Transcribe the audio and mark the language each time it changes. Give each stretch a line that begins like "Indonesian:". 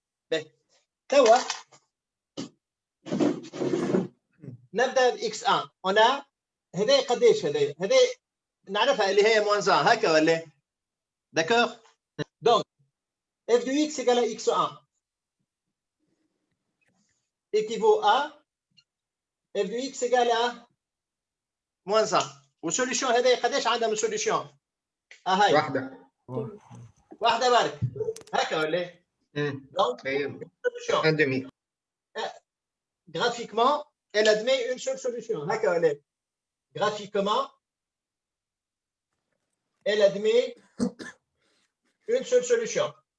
Arabic: Ben, توا نبدا ب x1 هنا هذا قديش هذا نعرفها اللي هي موان 1 هكا ولا داكور دونك
French: f de x égale à x1 équivaut à f de x égale à moins 1
Arabic: والسوليوشن هذا قداش عندها من سوليوشن؟ هاي واحده برك هكا ولا ايه؟ دونك solution.
French: Un demi. Graphiquement, elle admet une seule solution. Graphiquement, elle admet une seule solution.